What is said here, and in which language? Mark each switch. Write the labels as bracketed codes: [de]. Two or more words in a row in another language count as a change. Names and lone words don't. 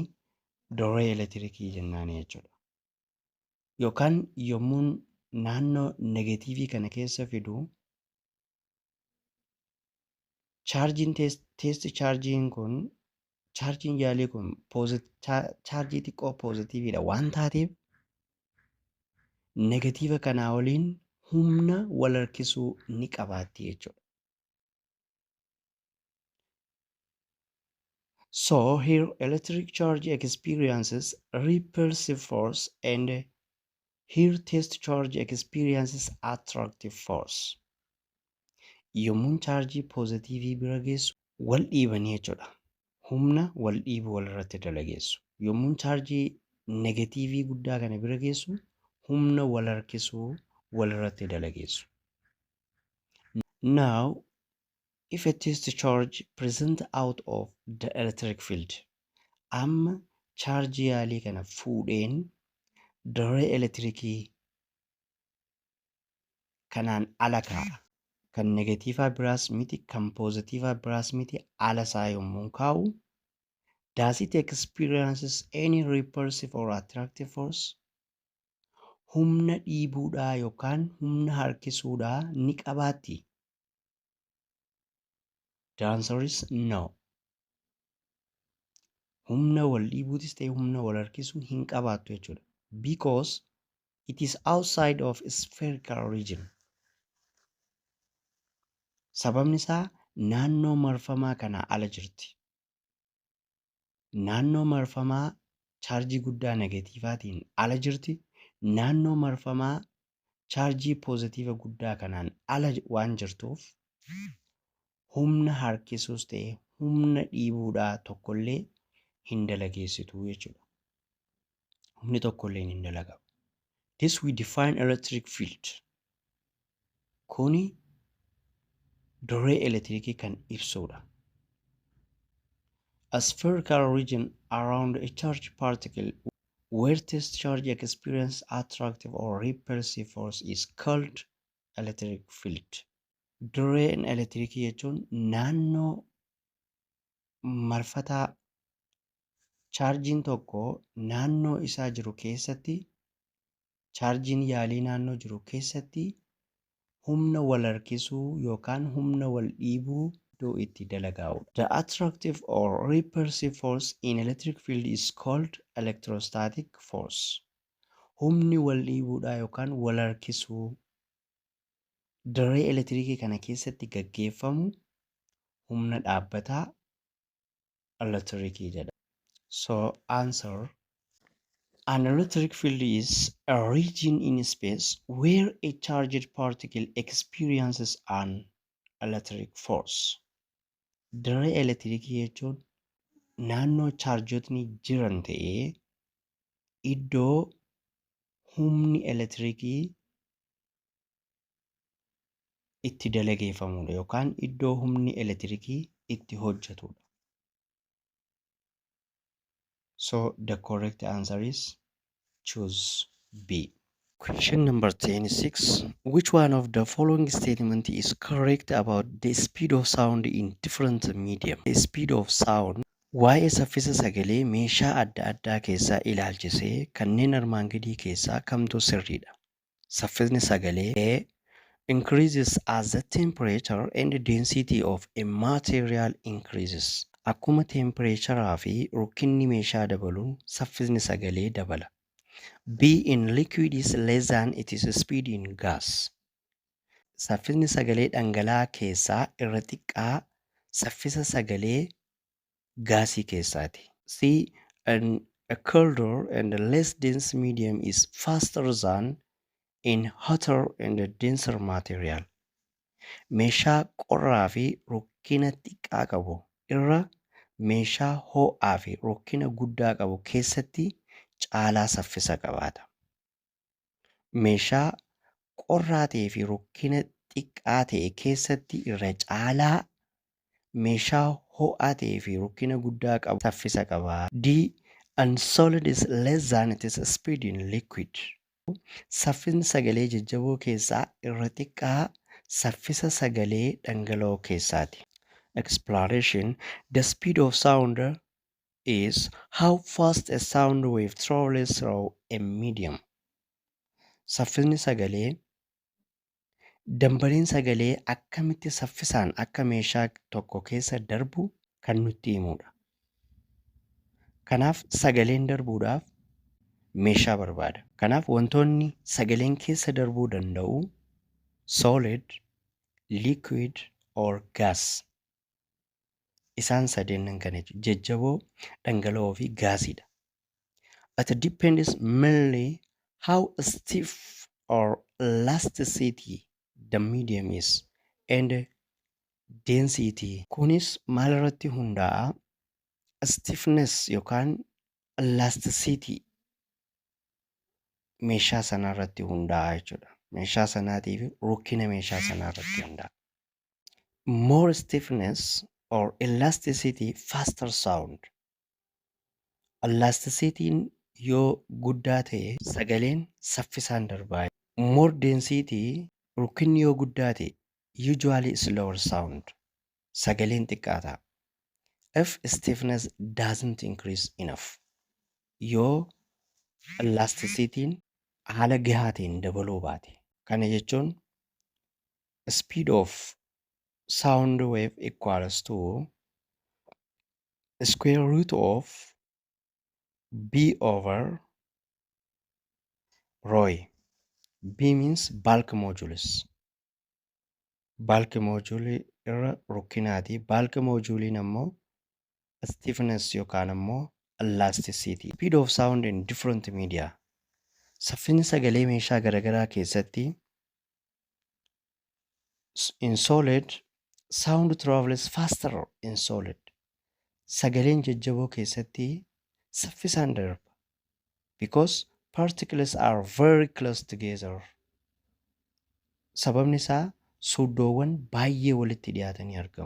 [om] Dirree elektiriikii jennaani jechuudha. Yookaan yommuun naannoo negatiivii kana keessa fidu chaarjiin teesti chaarjiin kun chaarjiin yaalii kun chaarjii xiqqoo poozitiiviidha waan taateef negatiiva kanaa waliin humna wal harkisuu ni qabaatti jechuudha. [en] So here electric charge experiences repulsive force and here test charge experiences attractive force. [om] yommuun chaarjii poozitivii bira geessu wal dhiibanii jechuudha. Humna wal dhiibuu walirratti dalageessu. Yommuun chaarjii negatiivii guddaa kana bira geessu humna wal harkisuu walirratti dalageessu. [en] Now, if a test charge present out of the electric field, [om] amma chaarjii yaalii kana fuudheen dirree elektirikii kanaan ala kaa'a. Kan negatiivaa biraas miti, kan poozitiivaa biraas miti, ala isaa yommuu kaa'u, [en] does it experiences any repulsive or attractive force? [om] Humna dhiibuudhaa yookaan humna harkisuudhaa ni qabaatti? [en] The answer is no. [om] Humna wal dhiibuutis ta'e humna wal harkisuu hin qabaattu jechuudha. [en] Because it is outside of spherical region. [om] Sababni isaa naannoo marfamaa kanaa ala jirti. Naannoo marfamaa chaarjii guddaa negatiivaatiin ala jirti. Naannoo marfamaa chaarjii poozitiiva guddaa kanaan ala waan jirtuuf humna harkisuus ta'e humna dhiibuudhaa tokkollee hin dalageessitu jechuudha. Humni tokkollee hin dalagamu. [en] This we define electric field. [om] Kuni dirree elektirikii kan ibsudha. [en] A spherical region around a charged particle where test charge experience attractive or repulsive force is called electric field. [om] Dirreen elektirikii jechuun naannoo marfataa chaarjiin tokko naannoo isaa jiru keessatti, chaarjiin yaalii naannoo jiru keessatti humna wal harkisuu yookaan humna wal dhiibuu iddoo itti dalagaa'u. [en] The attractive or repulsive force in electric field is called electrostatic force. [om] Humni wal dhiibuudhaa yookaan wal harkisuu dirree elektirikii kana keessatti gaggeeffamu humna dhaabbataa elektirikii jedhama. [en] So answer, an electric field is a region in space where a charged particle experiences an electric force. [om] Dirree elektirikii jechuun naannoo chaarjotni jiran ta'ee iddoo humni elektirikii itti dalageeffamudha yookaan iddoo humni elektirikii itti hojjetudha. [en] So the correct answer is choose B. Question number 26. Which one of the following statement is correct about the speed of sound in different medium? The speed of sound [om] waa'ee saffisa sagalee meeshaa adda addaa keessaa ilaalchisee kanneen armaan gadii keessaa kamtu sirriidha? Saffisni sagalee [en] increases as the temperature and the density of a material increases. [om] Akkuma temperaturaa fi rukkinni meeshaa dabaluun saffisni sagalee dabala. [en] B in liquid is less than its speed in gas. [om] Saffisni sagalee dhangala'aa keessaa irra xiqqaa saffisa sagalee gaasii keessaati. [en] C a colder and less dense medium is faster than in hotter and denser material. [om] Meeshaa qorraa fi rukkina xiqqaa qabu irra meeshaa ho'aa fi rukkina guddaa qabu keessatti caalaa saffisa qabaata. Meeshaa qorraa ta'ee fi rukkina xiqqaa ta'e keessatti irra caalaa meeshaa ho'aa ta'ee fi rukkina guddaa qabu saffisa qaba. [en] D and solid is less than its speed in liquid. [om] Saffisni sagalee jajjaboo keessaa irra xiqqaa saffisa sagalee dhangala'oo keessaati. [en] Explanation: the speed of sound is how fast a sound wave travels through a medium. [om] Saffisni sagalee dambaliin sagalee akkamitti saffisaan akka meeshaa tokko keessa darbu kan nutti himudha. Kanaaf sagaleen darbuudhaaf meeshaa barbaada. Kanaaf wantoonni sagaleen keessa darbuu danda'u [en] solid, liquid or gas. [om] Isaan sadeenan kana jajjaboo, dhangala'oo fi gaasiidha. [en] It depends mainly how stiff or elasticity the medium is and density. [om] Kunis maal irratti hundaa'a? Stiffness yookaan elasticity meeshaa sanaa irratti hundaa'a jechuudha. Meeshaa sanaatii fi rukkina meeshaa sanaa irratti hundaa'a. [en] More stiffness or elasticity, faster sound. [om] Elasticity'n yoo guddaa ta'e sagaleen saffisaan darbaa. [en] More density, [om] rukkinni yoo guddaa ta'e [en] usually slower sound. [om] Sagaleen xiqqaata. [en] If stiffness doesn't increase enough. [om] Yoo elasticity'n haala gahaa ta'een dabaluu baate. Kana jechuun [en] speed of sound wave equals to square root of B over rho. B means bulk modulus. Bulk module [om] irra rukkinaati. Bulk moduliin ammoo stiffness yookaan ammoo elasticity. [en] Speed of sound in different media. [om] Saffinni sagalee meeshaa garaagaraa keessatti [en] in solid sound travels faster in solid. [om] Sagaleen jajjaboo keessatti saffisaan darba. [en] Because particles are very close together. [om] Sababni isaa suuddoowwan baay'ee walitti dhiyaatanii argamu.